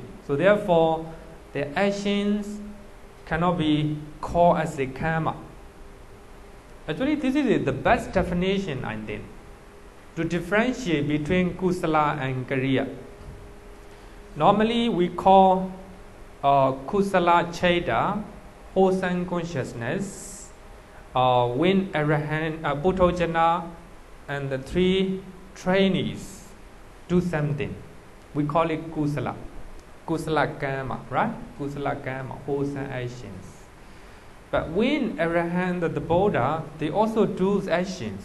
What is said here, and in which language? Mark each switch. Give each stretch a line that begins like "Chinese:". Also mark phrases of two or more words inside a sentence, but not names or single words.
English: So therefore, their actions cannot be called as a karma. Actually, this is the best definition, I think, to differentiate between kusala and kiriya. Normally, we call
Pali: kusala citta,
English: wholesome consciousness, when Arahant, Puthojana, and the three trainees do something. We call it kusala.
Pali: Kusala karma,
English: right?
Pali: Kusala karma,
English: wholesome actions. But when Arahant and the Buddha, they also do actions.